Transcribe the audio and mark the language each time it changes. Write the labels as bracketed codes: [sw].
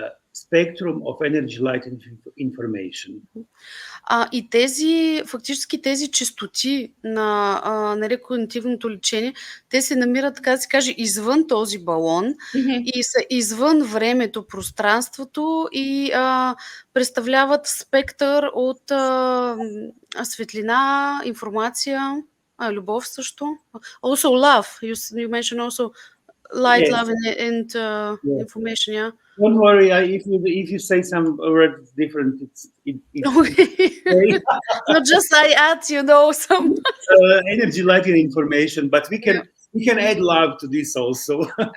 [en] Spectrum of energy, light and information. [bg] И фактически тези честоти на рекогнитивното лечение, те се намират, така да се каже, извън този балон Мгм. и са извън времето, пространството и представляват спектър от светлина, информация, любов също. [en] Also love. You mentioned also light, Yes. love and Yes. information, yeah. Don't worry, if you say some words different, it's Okay. Not just I add, some. Energy, light and information, but we can add love to this also.